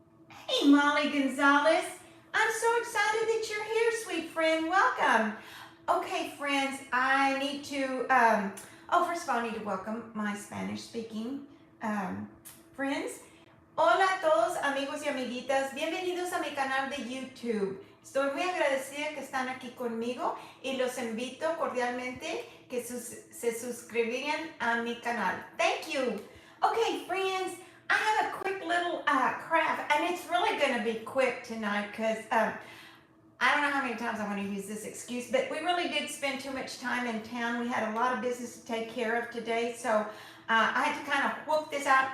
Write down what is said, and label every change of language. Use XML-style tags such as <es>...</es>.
<en>Hey, Molly Gonzalez. I'm so excited that you're here, sweet friend. Welcome. Okay, friends, I need to, first of all, I need to welcome my Spanish-speaking friends.</en> <es>Hola a todos, amigos y amiguitas. Bienvenidos a mi canal de YouTube. Estoy muy agradecida que están aquí conmigo y los invito cordialmente que se suscriban a mi canal.</es> <en>Thank you. Okay, friends, I have a quick little craft, and it's really going to be quick tonight because I don't know how many times I'm going to use this excuse, but we really did spend too much time in town. We had a lot of business to take care of today, so I had to kind of whoop this out.</en>